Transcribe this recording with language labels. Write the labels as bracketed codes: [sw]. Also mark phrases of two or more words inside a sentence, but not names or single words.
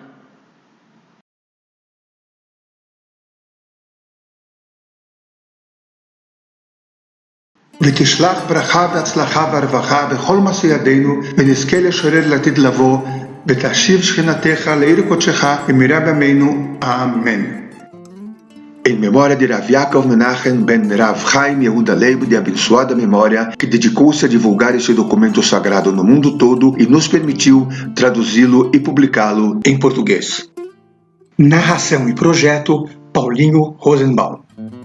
[he] ותשלח ברכה והצלחה והרווחה בכל מעשי ידינו, ונזכה לשורר לעתיד לבוא, ותשיב שכינתך לעיר קודשך במהרה בימינו. אמן. [pt] Em memória de Rav Yaakov Menachem ben Rav Chaim Yehuda Leib, de abençoada memória, que dedicou-se a divulgar este documento sagrado no mundo todo e nos permitiu traduzi-lo e publicá-lo em português. Narração e projeto, Paulinho Rosenbaum.